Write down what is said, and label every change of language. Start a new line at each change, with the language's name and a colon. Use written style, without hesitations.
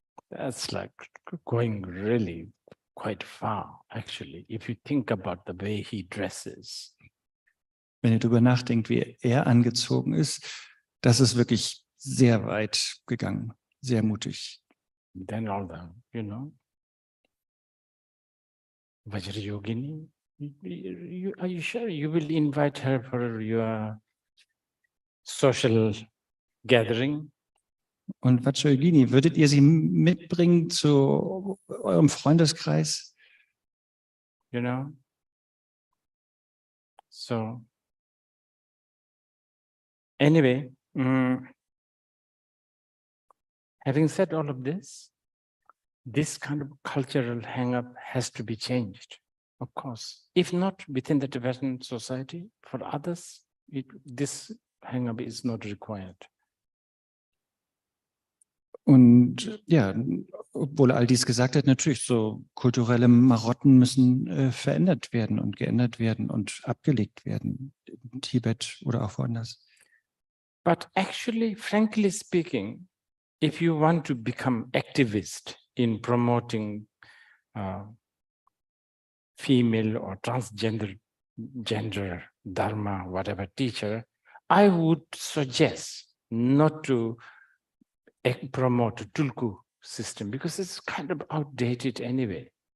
English: that's like going really quite far, actually, if you think about the way he dresses.
German: Wenn ihr darüber nachdenkt, wie er angezogen ist, das ist wirklich sehr weit gegangen, sehr mutig.
English: Then all the, Vajrayogini, Are you sure you will invite her for your social gathering?
German: Und Vacciolini, würdet ihr sie mitbringen zu eurem Freundeskreis?
English: You know? So, anyway, having said all of this kind of cultural hang-up has to be changed, of course. If not within the Tibetan society, for others, this hang-up is not required.
German: Und ja, obwohl all dies gesagt hat, natürlich so kulturelle Marotten müssen verändert werden und geändert werden und abgelegt werden in Tibet oder auch woanders.
English: But actually, frankly speaking, if you want to become activist in promoting female or transgender dharma, whatever teacher, I would suggest not to promote a tulku system because it's kind of outdated anyway.